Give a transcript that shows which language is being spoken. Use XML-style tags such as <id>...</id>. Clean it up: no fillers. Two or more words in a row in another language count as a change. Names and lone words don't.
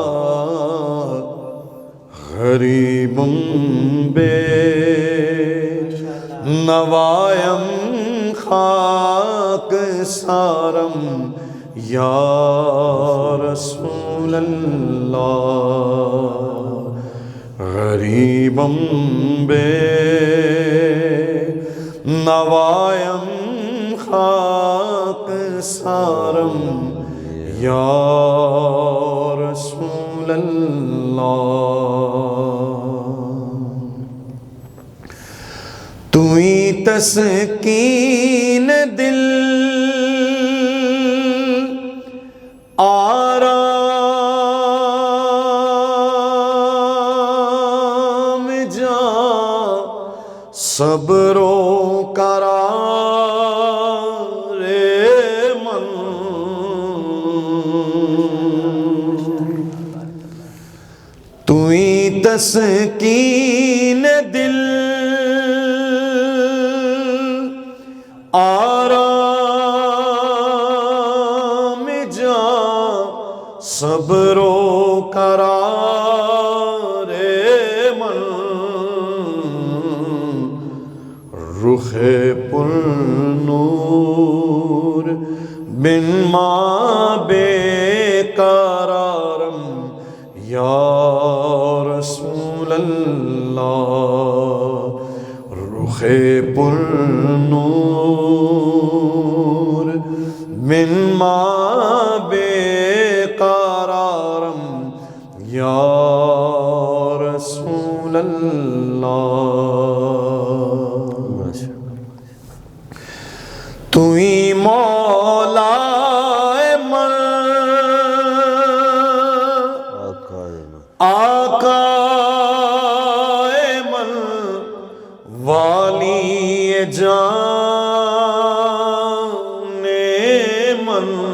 <fa>غریبم بے نوایم خاک سارم</fa> <ar>یا رسول اللہ.</ar> <fa>غریبم بے نوایم خاک سارم</fa> <ar>یا رسول اللہ.</ar> <fa>توئی تسکین دل آرام جاں صبر و قرار من. توئی تسکین دل آرام جاں صبر و قرار من. رخ پر نور بن ما بے قرارم</fa> <ar>یا رسول اللہ.</ar> <fa>رخ پر نور من ما بے قرارم</fa> <ar>یا رسول اللہ.</ar> <fa>توئی مولا من آقا من والی جان من.</fa>